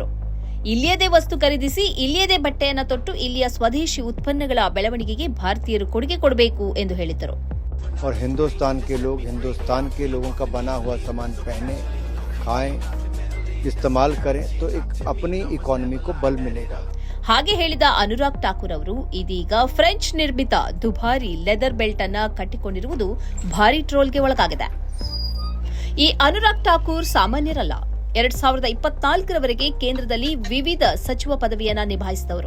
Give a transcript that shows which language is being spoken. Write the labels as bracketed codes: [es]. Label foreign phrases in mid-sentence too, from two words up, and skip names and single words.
[kn] ಇಲ್ಲಿಯದೇ ವಸ್ತು ಖರೀದಿಸಿ, ಇಲ್ಲಿಯದೇ ಬಟ್ಟೆಯನ್ನು ತೊಟ್ಟು ಇಲ್ಲಿಯ ಸ್ವದೇಶಿ ಉತ್ಪನ್ನಗಳ ಬೆಳವಣಿಗೆಗೆ ಭಾರತೀಯರು ಕೊಡುಗೆ ಕೊಡಬೇಕು ಎಂದು ಹೇಳಿದ್ದರು. [hi] और हिंदुस्तान के लोगों का बना हुआ सामान पहने, खाएं, इस्तेमाल करें तो एक अपनी इकोनॉमी को बल मिलेगा. [kn] ಹಾಗೆ ಹೇಳಿದ ಅನುರಾಗ್ ಠಾಕೂರ್ ಅವರು ಇದೀಗ ಫ್ರೆಂಚ್ ನಿರ್ಮಿತ ದುಬಾರಿ [en] leather belt [kn] ಅನ್ನ ಕಟ್ಟಿಕೊಂಡಿರುವುದು ಭಾರಿ ಟ್ರೋಲ್ಗೆ ಒಳಗಾಗಿದೆ. ಈ ಅನುರಾಗ್ ಠಾಕೂರ್ ಸಾಮಾನ್ಯರಲ್ಲ. 2024ರವರೆಗೆ ಕೇಂದ್ರದಲ್ಲಿ ವಿವಿಧ ಸಚಿವ ಪದವಿಯನ್ನ ನಿಭಾಯಿಸಿದವರು.